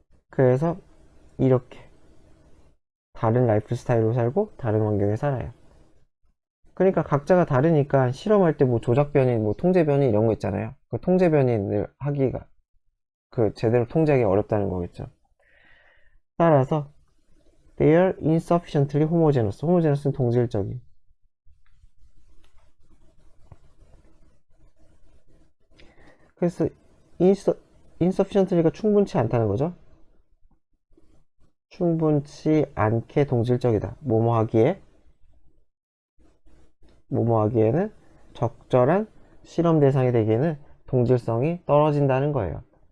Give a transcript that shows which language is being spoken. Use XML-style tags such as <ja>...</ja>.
<ko>그래서 이렇게 다른 라이프 스타일로 살고 다른 환경에 살아요. 그러니까 각자가 다르니까 실험할 때 뭐 조작 변인, 뭐 통제 변인 이런 거 있잖아요. 그 통제 변인을 하기가 제대로 통제하기 어렵다는 거겠죠. 따라서</ko> <en>they are insufficiently homogeneous.</en> <ko>homogeneous는 동질적인. 그래서 insufficiently가 충분치 않다는 거죠. 충분치 않게 동질적이다. 뭐뭐 하기에는 적절한 실험 대상이 되기에는 동질성이 떨어진다는 거예요.</ko>